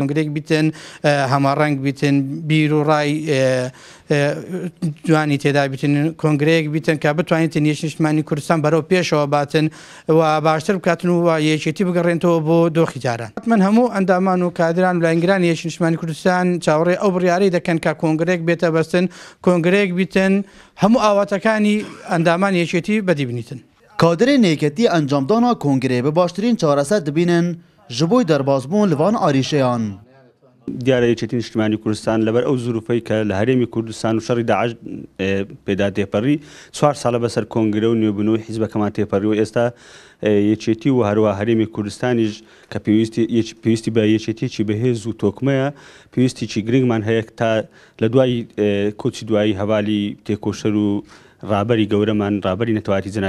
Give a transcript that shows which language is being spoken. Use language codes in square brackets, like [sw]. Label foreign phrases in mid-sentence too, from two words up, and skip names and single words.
[ckb] کۆنگرێک بیتن هەماڕەنگ بیتن بیر و ڕای جوانی تێدا بیتن کۆنگرەیەک بیتن کە بتوانیتن یەکێتی نیشتیمانی کوردستان بەرەو پێشەوە باتن و باشتر بکاتن و یەکێتی بگەڕێنەوە بۆ دۆخی جاران. من هەموو ئەندامان و کادران و لایەنگرانی یەکێتی نیشتیمانی کوردستان چاوەڕێی ئەو بڕیارەی دەکەن کە کۆنگرێک بێتە بەستن کۆنگرێک بیتن هەموو ئاواتەکانی ئەندامان یەکێتی بەدی بنیتن. [ku] کادرên hêketî encamdana kongrê bi baştirîn çareser dibînin ji bo derbasbûn li van arîşeyan. [ckb] دیارە یەکێتی نیشتیمانی کوردستان لەبەر ئەو زوروفەی کە لە هەرێمی کوردستان و شەڕی داعش پێدا تێپەڕی 4 ساڵە بەسەر کۆنگرە و نوێبوونەوەی حیزبەکەمان تێپەڕی و ئێستا یەکێتی و هەروە هەرێمی کوردستانیش کە پێویستی بە یەکێتیەکی بەهێز و تۆکمەیە پێویستیی گرنگمان هەیە تا لە دوای کۆچی دوایی هەوالی تێکۆشەر و ڕابەری گەورەمان ڕابەری نەتەواتی جەنابی